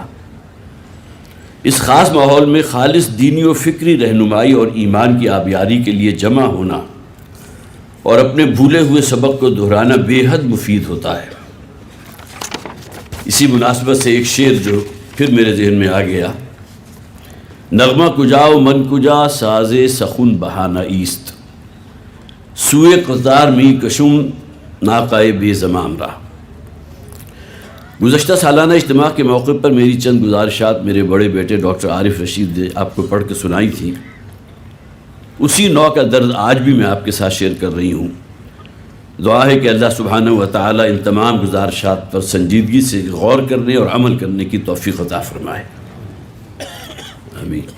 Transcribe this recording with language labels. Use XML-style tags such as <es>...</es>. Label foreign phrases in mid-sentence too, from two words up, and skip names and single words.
<ur>اس خاص ماحول میں خالص دینی و فکری رہنمائی اور ایمان کی آبیاری کے لیے جمع ہونا اور اپنے بھولے ہوئے سبق کو دہرانا بے حد مفید ہوتا ہے۔ اسی مناسبت سے ایک شعر جو پھر میرے ذہن میں آ گیا،</ur> <fa>نغمہ کجا و من کجا ساز سخن بہانہ ایست، سوئے قطار می کشم ناقائے بے زمام را۔</fa> <ur>گزشتہ سالانہ اجتماع کے موقع پر میری چند گزارشات میرے بڑے بیٹے ڈاکٹر عارف رشید نے آپ کو پڑھ کے سنائی تھی، اسی نوع کا درد آج بھی میں آپ کے ساتھ شیئر کر رہی ہوں۔ دعا ہے کہ اللہ</ur> <ar>سبحانہ و تعالیٰ</ar> <ur>ان تمام گزارشات پر سنجیدگی سے غور کرنے اور عمل کرنے کی توفیق عطا فرمائے، آمین۔</ur>